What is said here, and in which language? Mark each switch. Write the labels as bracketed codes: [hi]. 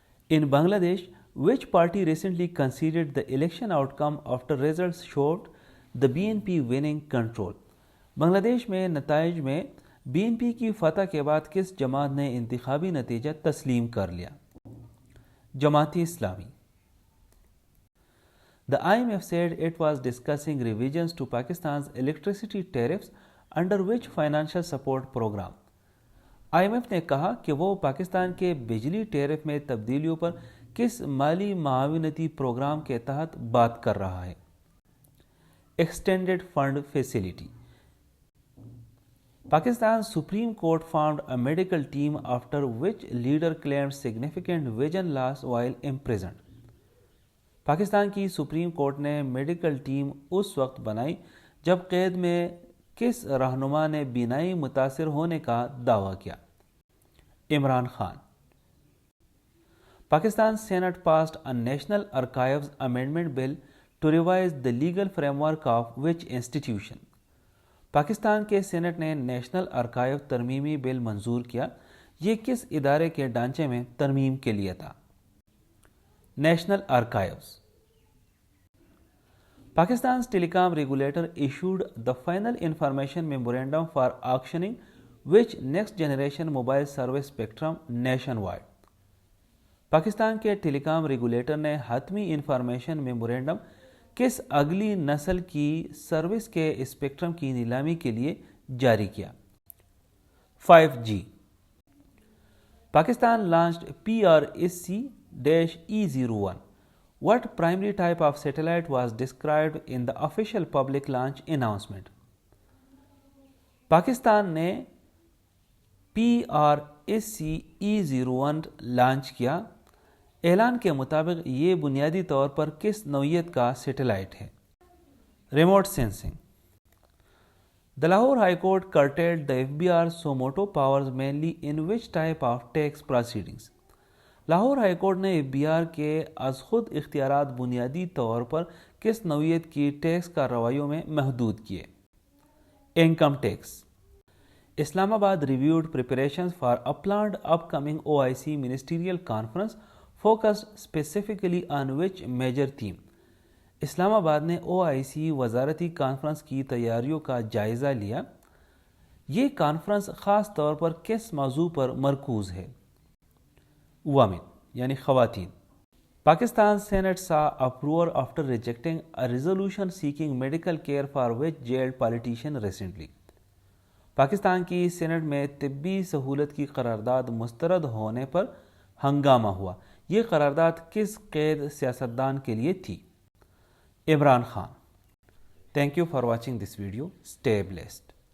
[en] In Bangladesh which party recently conceded the election outcome after results showed the BNP winning control? [ur] بنگلہ دیش میں نتائج میں BNP کی فتح کے بعد کس جماعت نے انتخابی نتیجہ تسلیم کر لیا؟ Jamaat Islami. [en] The IMF said it was discussing revisions to Pakistan's electricity tariffs under which financial support program. [ur] IMF نے کہا کہ وہ پاکستان کے بجلی ٹیرف میں تبدیلیوں پر کس مالی معاونتی پروگرام کے تحت بات کر رہا ہے؟ Extended fund facility. [en] Pakistan Supreme Court formed a medical team after which leader claimed significant vision loss while imprisoned. [ur] Pakistan کی سپریم کورٹ نے میڈیکل ٹیم اس وقت بنائی جب قید میں کس رہنما نے بینائی متاثر ہونے کا دعویٰ کیا؟ Imran Khan. [en] Pakistan senate passed a National Archives Amendment Bill to revise the legal framework of which institution? [ur] Pakistan کے سینٹ نے نیشنل ارکائیو ترمیمی بل منظور کیا. یہ کس ادارے کے ڈھانچے میں ترمیم کے لیے تھا؟ National archives. [en] Pakistan's telecom regulator issued the final information memorandum for auctioning which next generation mobile service spectrum nationwide. [ur] Pakistan کے ٹیلی کام ریگولیٹر نے حتمی انفارمیشن میمورینڈم کس اگلی نسل کی سروس کے اسپیکٹرم کی نیلامی کے لیے جاری کیا؟ 5G. [en] Pakistan launched PRSC-E01. What primary type of satellite was described in the official public launch announcement? [ur] Pakistan نے PRSC-E01 لانچ کیا. اعلان کے مطابق یہ بنیادی طور پر کس نوعیت کا سیٹلائٹ ہے؟ Remote sensing. [en] The Lahore High Court curtailed the FBR's suo motu powers mainly in which type of tax proceedings? [ur] Lahore high court نے FBR کے از خود اختیارات بنیادی طور پر کس نوعیت کی ٹیکس کارروائیوں میں محدود کیے؟ Income tax. [en] Islamabad reviewed preparations for a planned upcoming OIC ministerial conference focused specifically on which major theme? [ur] اسلام آباد نے OIC وزارتی کانفرنس کی تیاریوں کا جائزہ لیا. یہ کانفرنس خاص طور پر کس موضوع پر مرکوز ہے؟ وومن یعنی خواتین. [en] Pakistan senate saw uproar after rejecting a resolution seeking medical care for which jailed politician recently. [ur] Pakistan کی سینٹ میں طبی سہولت کی قرارداد مسترد ہونے پر ہنگامہ ہوا. یہ قرارداد کس قید سیاستدان کے لیے تھی؟ Imran Khan. [en] Thank you for watching this video. Stay blessed.